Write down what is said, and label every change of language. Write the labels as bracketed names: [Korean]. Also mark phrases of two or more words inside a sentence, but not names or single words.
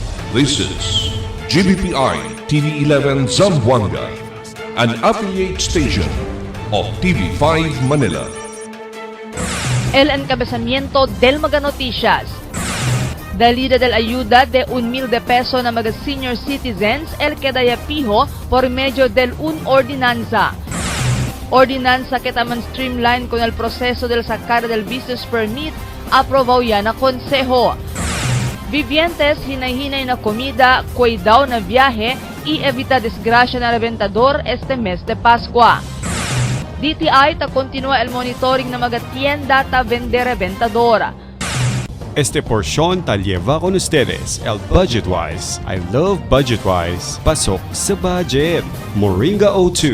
[English] This is GBPI TV11 Zamboanga, an affiliate station of TV5 Manila. [Chavacano] El encabezamiento del Maga Noticias. Dalida del ayuda de 1,000 de peso na mga [English] senior citizens [Chavacano] el quedaya pijo por medio del ordinanza. Ordinanza que taman streamline con el proceso del sacar del [English] business permit, [Chavacano] aprobado ya na konseho. Vivientes hinay-hinay na komida, cuidado na viaje y evita desgracia na reventador este mes de Pascua. DTI ta continúa el monitoring na mga tienda ta vende-reventador. Este porción ta lleva con ustedes el Budgetwise. [English] I love Budgetwise. [Filipino] Pasok sa budget. [English] Moringa O2.